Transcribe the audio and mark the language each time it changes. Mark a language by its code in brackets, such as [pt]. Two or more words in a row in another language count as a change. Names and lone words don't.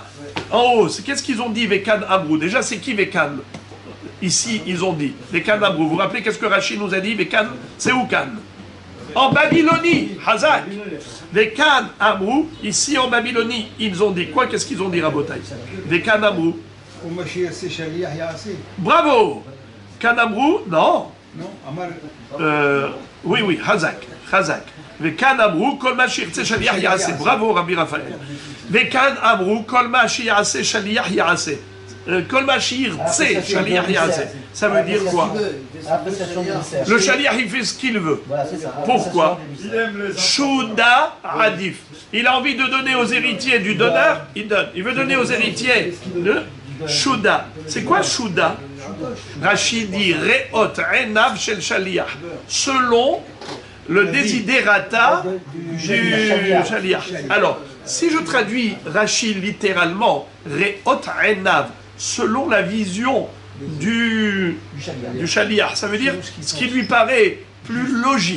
[fr] En haut, qu'est-ce qu'ils ont dit [he] וכאן אמרו? [fr] Déjà, c'est qui Vekan? Ici, ils ont dit, [he] וכאן אמרו. [fr] Vous vous rappelez qu'est-ce que Rachid nous a dit? Vekan, c'est Oukan. En Babylonie, Hazak. [he] וכאן אמרו, [fr] ici en Babylonie, ils ont dit quoi? Qu'est-ce qu'ils ont dit, Rabotaï? [he] וכאן אמרו. Bravo! כאן אמרו, non. [fr] Oui, Hazak. [he] וכאן אמרו כל מה שירצה שליח יעשה. [fr] Bravo, Rabbi Raphaël. [he] וכאן אמרו כל מה שירצה שליח יעשה. כל מה שירצה שליח יעשה. [fr] Ça veut dire quoi? Le shaliach, il fait ce qu'il veut. Pourquoi? [he] שודא עדיף. [fr] Il a envie de donner aux héritiers du donneur, il donne. Il veut donner aux héritiers de Shuda. C'est quoi Shuda? Rachid dit [he] ראות עיניו של שליח. [fr] Selon le desiderata du shaliach. Alors, si je traduis Rachid littéralement, [he] ראות עיניו, [fr] selon la vision du shaliach, ça veut dire ce qui lui paraît plus logique.